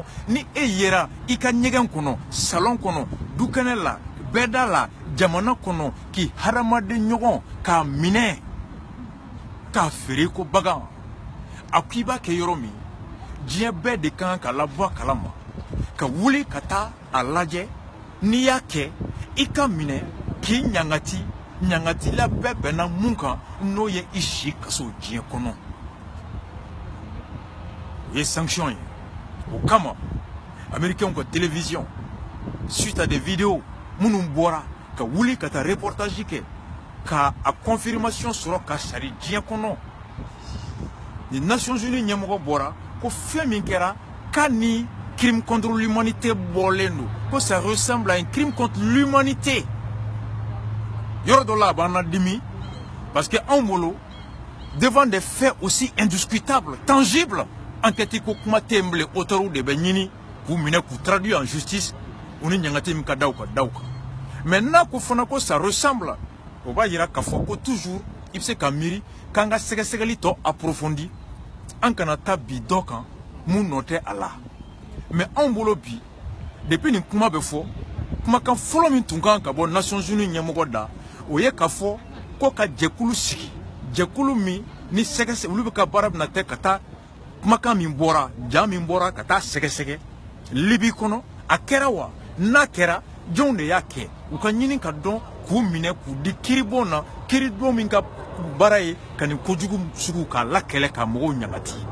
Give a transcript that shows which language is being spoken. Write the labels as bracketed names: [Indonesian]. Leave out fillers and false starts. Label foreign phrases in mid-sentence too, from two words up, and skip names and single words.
[Bambara] ni e yera i ka ɲɛgɛn kɔnɔ salon kɔnɔ dukɛnɛ la bɛɛda la jamana kɔnɔ k'i hadamaden ɲɔgɔn k'a minɛ k'a feere ko bagan a ko i b'a kɛ yɔrɔ min diɲɛ bɛɛ de kan ka labɔ a kalama ka wuli ka taa a lajɛ n'i y'a kɛ i ka minɛ k'i ɲangati ɲangatila bɛɛ bɛnna mun kan n'o ye i si kaso diɲɛ kɔnɔ o ye sanction ye o kama américains ka télévision [French] suite à des vidéos [Bambara] minnu bɔra ka wuli ka taa reportage kɛ ka a confirmation sɔrɔ ka sari diɲɛ kɔnɔ ni Nations Unies ɲɛmɔgɔ bɔra ko fɛn min kɛra k'a ni [French] crime contre l'humanité [Bambara] bɔlen don ko [French] ça ressemble à un crime contre l'humanité [Bambara] yɔrɔ dɔ la a b'an na dimi [French] parce que [Bambara] anw bolo [French] devant des faits aussi indiscutables tangibles enquête [Bambara] ko kuma tɛ yen bilen auteurw de bɛ ɲini k'u minɛ k'u [French] traduire en justice [Bambara] u ni ɲangati min ka da u kan mais n'a ko fana ko [French] ça ressemble [Bambara] o b'a yira k'a fɔ ko toujours i bɛ se ka miiri k'an ka sɛgɛsɛgɛli tɔ approfondi an kana taa bi dɔ kan mun nɔ tɛ a la mais anw bolo bi depuis nin kuma bɛ fɔ kumakan fɔlɔ min tun kan ka bɔ Nations Unies ɲɛmɔgɔ da o ye k'a fɔ ko ka jɛkulu sigi jɛkulu min ni sɛgɛsɛgɛ olu bɛ ka baara bɛna kɛ ka taa kumakan min bɔra ja min bɔra ka taa sɛgɛsɛgɛ Libi kɔnɔ a kɛra wa n'a kɛra jɔnw de y'a kɛ u ka ɲini ka dɔn k'u minɛ k'u di kiribon na kiribon min ka baara ye ka nin kojugu sugu k'a lakɛlɛ ka mɔgɔw ɲagati